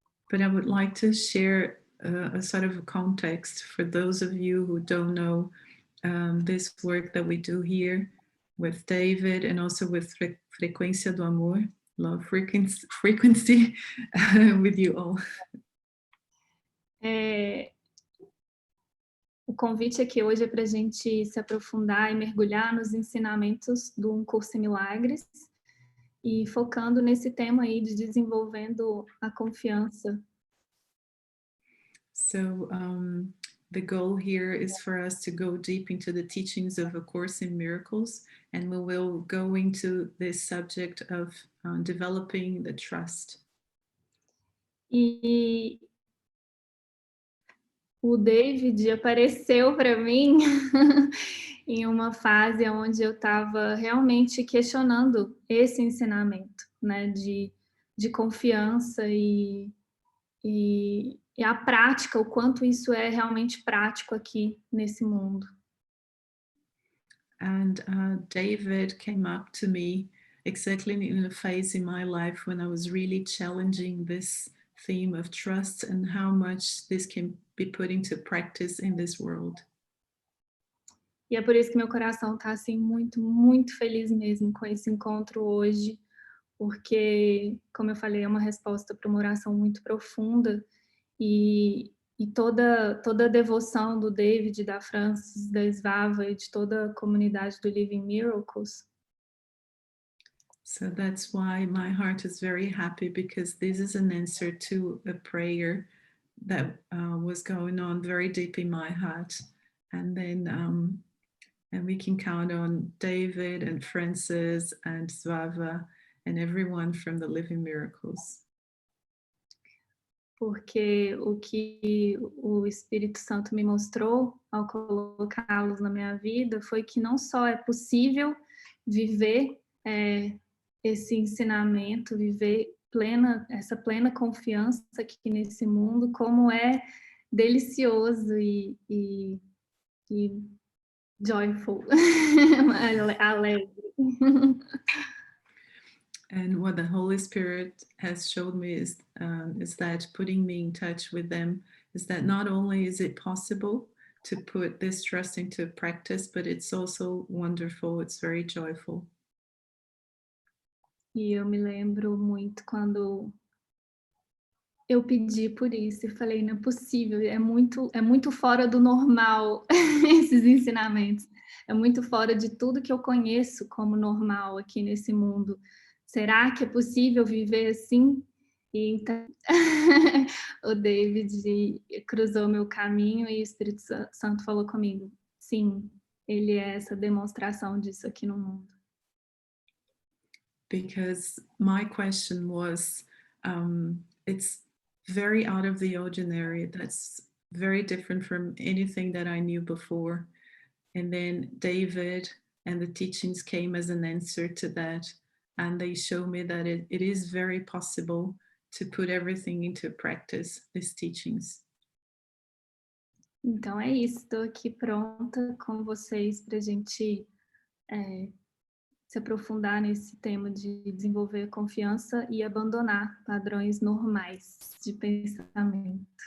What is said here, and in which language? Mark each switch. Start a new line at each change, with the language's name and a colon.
English: But I would like to share a sort of a context for those of you who don't know this work that we do here with David and also with Frequência do Amor, love frequency with you all.
Portuguese: O convite aqui hoje é para a gente se aprofundar e mergulhar nos ensinamentos do Curso em Milagres e focando nesse tema aí de desenvolvendo a confiança.
English: So the goal here is for us to go deep into the teachings of A Course in Miracles, and we will go into this subject of developing the trust.
Portuguese: E o David apareceu para mim em uma fase onde eu estava realmente questionando esse ensinamento, né, de confiança e a prática, o quanto isso é realmente prático aqui nesse mundo.
English: And David came up to me exactly in a phase in my life when I was really challenging this theme of trust and how much this can be put into practice in this world.
Portuguese: E é por isso que meu coração está assim muito, muito feliz mesmo com esse encontro hoje, porque, como eu falei, é uma resposta para uma oração muito profunda e toda a devoção do David, da Francis, da Svava e de toda a comunidade do Living Miracles.
English: So that's why my heart is very happy, because this is an answer to a prayer that was going on very deep in my heart. And then and we can count on David and Francis and Svava and everyone from the Living Miracles.
Portuguese: Porque o que o Espírito Santo me mostrou ao colocá-los na minha vida foi que não só é possível viver esse ensinamento, viver essa plena confiança aqui nesse mundo, como é delicioso e joyful, alegre.
English: And what the Holy Spirit has showed me is that putting me in touch with them is that not only is it possible to put this trust into practice, but it's also wonderful. It's very joyful.
Portuguese: E eu me lembro muito quando eu pedi por isso e falei, não é possível, é muito fora do normal esses ensinamentos. É muito fora de tudo que eu conheço como normal aqui nesse mundo. Será que é possível viver assim? E então, o David cruzou meu caminho e o Espírito Santo falou comigo. Sim, ele é essa demonstração disso aqui no mundo.
English: Because my question was, it's very out of the ordinary. That's very different from anything that I knew before. And then David and the teachings came as an answer to that. And they show me that it is very possible to put everything into practice, these teachings.
Portuguese: Então é isso, estou aqui pronta com vocês para a gente se aprofundar nesse tema de desenvolver confiança e abandonar padrões normais de pensamento.